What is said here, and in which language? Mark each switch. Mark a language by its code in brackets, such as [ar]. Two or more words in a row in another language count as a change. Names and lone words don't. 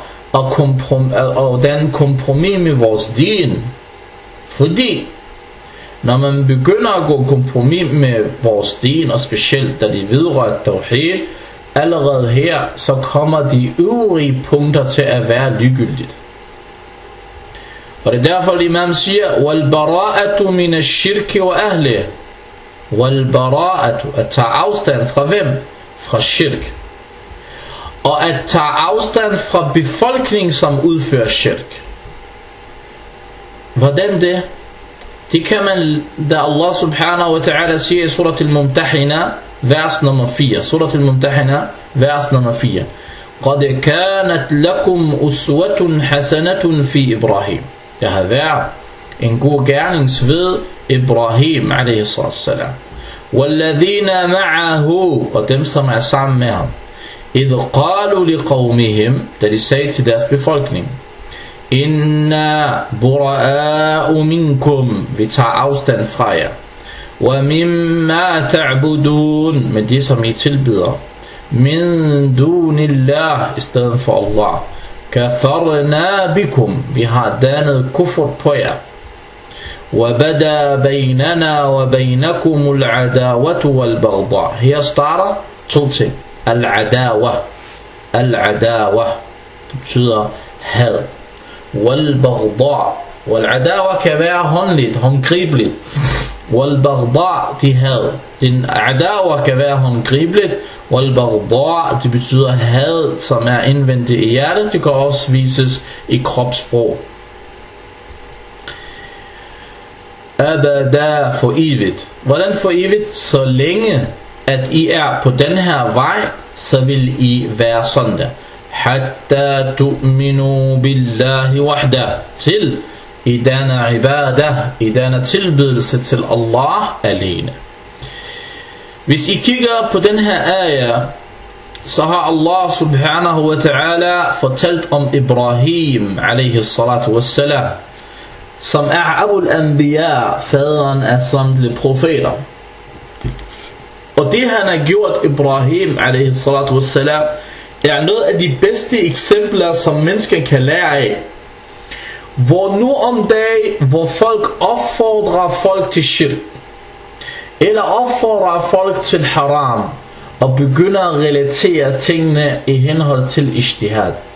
[da] at danne kompromis med vores din fordi Når man begynder at gå kompromis med vores din, og specielt da de vedrører tawhid, allerede her, så kommer de øvrige punkter til at være ligegyldigt. Og det er derfor, at imam siger, [ar] وَالْبَرَاءَةُ مِنَ الشِّرْكِ وَأَهْلِهِ. وَالْبَرَاءَةُ, [da] at tage afstand fra hvem? Fra shirk. Og at tage afstand fra befolkningen, som udfører shirk. Hvordan det? Det kan man, da Allah [ar] سبحانه وتعالى [da] siger i surat al-Mumtahina, vers nummer 4. Surat al-Mumtahina, vers nummer 4. [ar] قَدْ كَانَتْ لَكُمْ أُسْوَةٌ حَسَنَةٌ فِي إِبْرَاهِيم. [da] Der har været en god gerningsved Ibrahim [ar] عليه السلام. وَالَّذِينَ مَعَهُ, [da] og dem som er sammen med ham. [ar] إِذْ قَالُوا لِقَوْمِهِمْ, [da] da de sagde til deres befolkning, [ar] إنا برآء منكم, [da] vi tager afstand fra jer. [ar] ومما تعبدون, [da] med det som I tilbyder. [ar] من دون الله, [da] i stedet for Allah. [ar] كفرنا بكم, [da] vi har dannet kufr på jer. [ar] وبدا بيننا وبينكم العداوة والبغضاء. [da] Her starter to ting. [ar] العداوة. العداوة, [da] det betyder had. Wal-baghdha. Wal-adawa kan være håndligt, håndgribeligt. Wal-baghdha, de had. Den adawa kan være håndgribeligt. Wal-baghdha, det betyder had, som er indvendigt i hjertet. Det kan også vises i kropssprog. Abada, for evigt. Hvordan for evigt? Så længe at I er på den her vej, så vil I være sådan der. [ar] حتى تؤمنوا بالله وحده, [da] til i denne ibadah, i denne tilbedelse til Allah alene. Hvis I kigger på den her ayah, så har Allah [ar] سبحانه وتعالى [da] fortalt om Ibrahim [ar] عليه الصلاة والسلام, [da] som er [ar] أبو الأنبياء, [da] faderen af samtlige profeter. Og det han har gjort, [ar] إبراهيم عليه الصلاة والسلام, [da] er noget af de bedste eksempler, som mennesker kan lære af. Hvor nu om dagen, hvor folk opfordrer folk til shirk, eller opfordrer folk til haram, og begynder at relatere tingene i henhold til ijtihad.